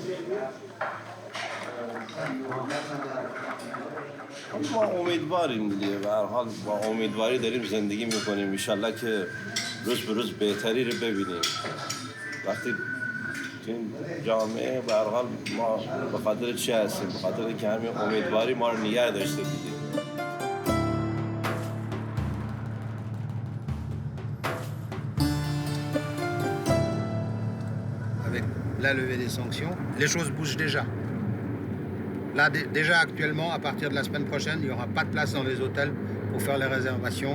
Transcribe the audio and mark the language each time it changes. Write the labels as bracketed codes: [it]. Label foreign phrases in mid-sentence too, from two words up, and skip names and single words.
[fa] ما امیدواریم دیگه، به هر حال با امیدواری داریم زندگی میکنیم، [ar] ان شاءالله [fa] که روز به روز بهتری رو ببینیم. وقتی این جامعه به هر حال ما به خاطر چی هستیم؟ به خاطر اینکه همین امیدواری ما رو نگه داشته دیگه. [fr] Avec la levée des sanctions, les choses bougent déjà. Là, déjà actuellement, à partir de la semaine prochaine, il n'y aura pas de place dans les hôtels pour faire les réservations.